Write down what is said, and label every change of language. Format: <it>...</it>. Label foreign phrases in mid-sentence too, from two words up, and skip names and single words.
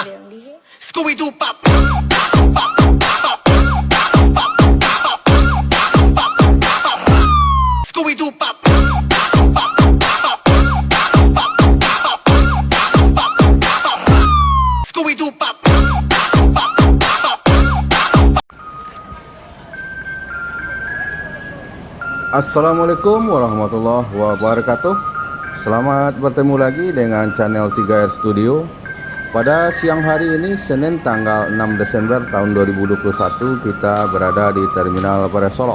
<en>Scooby-Doo pop. Scooby-Doo pop. Scooby-Doo pop.</en> <ar>السلام عليكم ورحمة الله وبركاته.</ar> <id>Selamat bertemu lagi dengan channel 3R Studio. Pada siang hari ini, Senin tanggal 6 Desember tahun 2021, kita berada di Terminal Bares Solo.</id>